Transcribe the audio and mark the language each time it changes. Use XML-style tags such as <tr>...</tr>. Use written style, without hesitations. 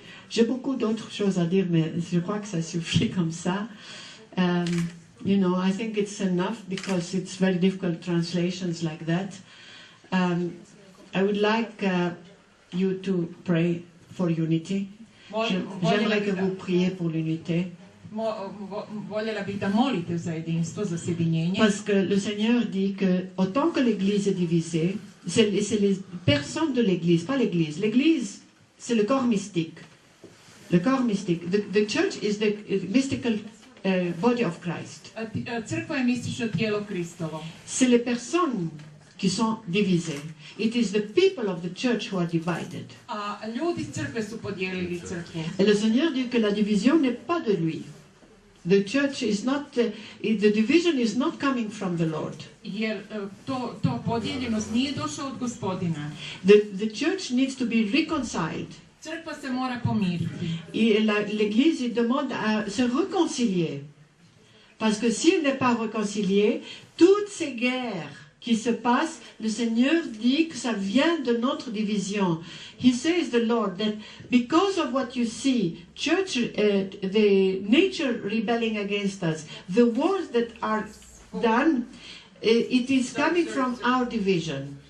<fr>J'ai beaucoup d'autres choses à dire, mais je crois que ça suffit comme ça.</fr> <en>You know, I think it's enough because it's very difficult translations like that. I would like you to pray for unity.</en> <fr>J'aimerais que vous priez pour l'unité.</fr> <hr>Voljela bih da molite za jedinstvo, za sjedinjenje.</hr> <fr>Parce que le Seigneur dit que autant que l'Église est divisée, c'est les personnes de l'Église, pas l'Église. L'Église, c'est le corps mystique. Le corps mystique.</fr> <en>The church is the mystical body of Christ.</en> <hr>Crkva je mistično tijelo Kristovo.</hr> <fr>C'est les personnes qui sont divisées.</fr> <en>It is the people of the church who are divided.</en> <hr>A ljudi crkve su podijelili crkvu.</hr> <fr>Et le Seigneur dit que la division n'est pas de lui.</fr> <en>The church is not, the division is not coming from the Lord.</en> <hr>Jer to podijeljenost nije došla od Gospodina.</hr> <en>The church needs to be reconciled.</en> <hr>Crkva se mora pomiriti.</hr> <fr>Et l'Église demande à se réconcilier. Parce que si elle n'est pas réconciliée, toutes ces guerres qui se passent, le Seigneur dit que ça vient de notre division.</fr> <en>He says, the Lord, that because of what you see, church, the nature rebelling against us, the wars that are done, it is coming from our division.</en>